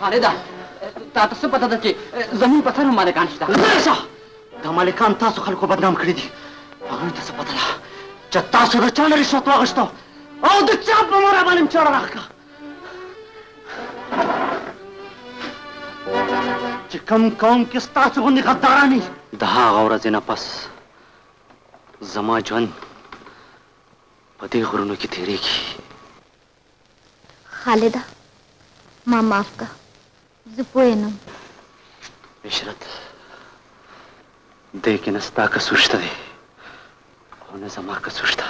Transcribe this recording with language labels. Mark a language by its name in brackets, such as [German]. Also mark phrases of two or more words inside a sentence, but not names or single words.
[Pashto] خالده تا ته څه پته ده چې زموږ په سر هم مالکان شته لرې شه دا مالکان تاسو خلکو بدنام کړي دي هغوی ته څه پته ده چې تاسو د چا نه رشوت واخیستو او د چا په مور باندې مې چاړه راښکه [Urdu] کم قوم کے [Pashto] ستاسو غوندې غدارانې د هغه ورځې نه پس زما ژوند په دې غرونو کې تېرېږي. خالده ما معاف کا زه پوه نم. عشرت دې کې نه ستا قصور شته دی او نه زما قصور شته.